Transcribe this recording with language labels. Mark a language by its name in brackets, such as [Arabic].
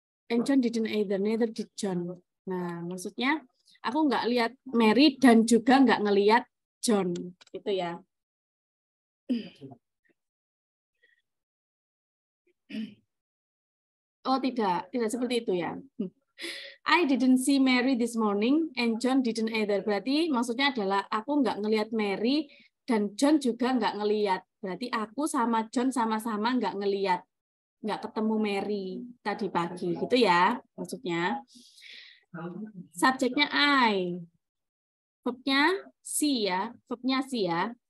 [English] And John didn't either, neither did John. [Indonesian] Nah, maksudnya aku nggak lihat Mary dan juga nggak ngelihat John, gitu ya. Oh tidak seperti itu ya. [English] I didn't see Mary this morning and John didn't either. [Indonesian] Berarti maksudnya adalah aku nggak ngelihat Mary dan John juga nggak ngelihat. Berarti aku sama John sama-sama nggak ngelihat, nggak ketemu Mary tadi pagi, gitu ya maksudnya. Subjeknya I, verbnya see ya, verbnya see ya.